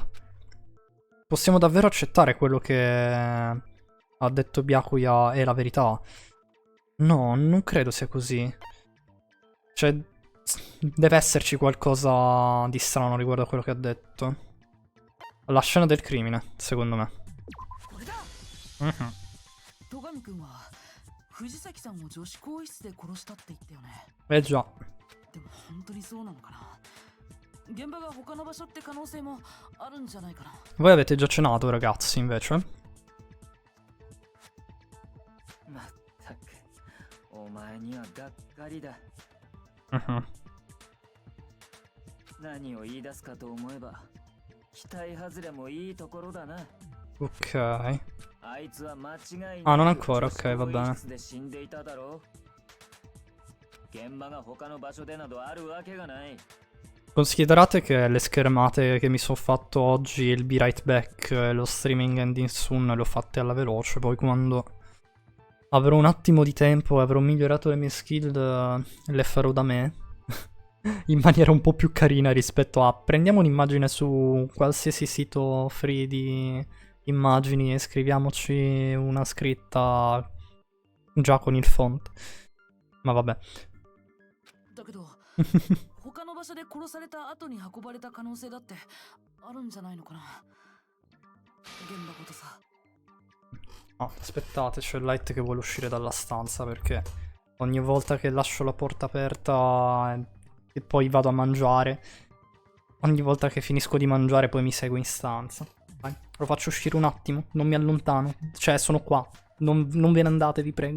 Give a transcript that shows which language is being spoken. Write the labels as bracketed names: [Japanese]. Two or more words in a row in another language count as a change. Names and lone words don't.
[Italian] Possiamo davvero accettare quello che ha detto Byakuya è la verità? No, non credo sia così. Cioè, deve esserci qualcosa di strano riguardo a quello che ha detto. La scena del crimine, secondo me. [Japanese] これだ。 Mhm. 戸上君は藤崎さんを女子更衣室で殺したって言ったよね。 [Italian] Eh già. [Japanese] でも本当にそうなのかな。現場が他の場所って可能性もあるんじゃないかな。 [Italian] Voi avete già cenato, ragazzi, invece? [Japanese] まったく、お前にはがっかりだ。 Mhm. 何を言い出すかと思えば、期待外れもいいところだな。 Ok. あいつは間違いなく [Italian] Ah, non ancora, [Japanese] 女子 [Italian] ok, va [Japanese] 更衣 [Italian] bene. [Japanese] 室で死んでいただろう。現場が他の場所でなどあるわけがない。 [Italian] Considerate che le schermate che mi sono fatto oggi, il [English] Be Right Back [Italian] e lo [English] streaming ending soon [Italian] le ho fatte alla veloce, poi quando Avrò un attimo di tempo, avrò migliorato le mie skill, le farò da me. In maniera un po' più carina rispetto a prendiamo un'immagine su qualsiasi sito free di immagini e scriviamoci una scritta già con il font. Ma vabbè. [Japanese] だけど他の場所で殺された後に運ばれた可能性だってあるんじゃないのかな。現場ごとさ。 [Italian] No, aspettate, c'è Light che vuole uscire dalla stanza perché ogni volta che lascio la porta aperta e poi vado a mangiare, ogni volta che finisco di mangiare poi mi segue in stanza. Dai, lo faccio uscire un attimo, non mi allontano, cioè sono qua, non ve ne andate, vi prego.